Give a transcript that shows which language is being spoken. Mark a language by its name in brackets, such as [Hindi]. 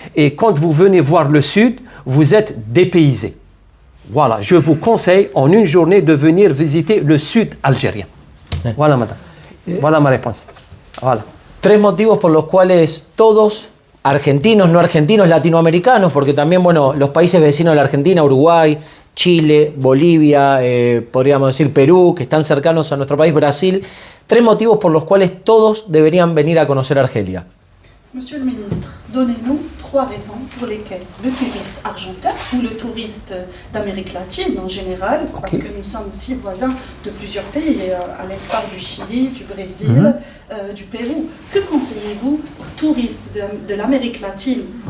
[French] Et quand vous venez voir le Sud, vous êtes dépaysé. Voilà, je vous conseille en une journée de venir visiter le Sud algérien. Voilà, madame. Voilà ma réponse. Voilà. [Spanish] 3 motivos por los cuales todos, argentinos, no argentinos, latinoamericanos, porque también, bueno, los países vecinos de la Argentina, Uruguay, Chile, Bolivia, podríamos decir Perú, que están cercanos a nuestro país, Brasil. 3 motivos por los cuales todos deberían venir a conocer Argelia. [French] Monsieur le ministre, donnez-nous 3 raisons pour lesquelles le touriste argentin ou le touriste d'Amérique latine en général, parce que nous sommes aussi voisins de plusieurs pays, à l'instar du Chili, du Brésil, du Pérou. Que conseillez-vous aux touristes de l'Amérique latine?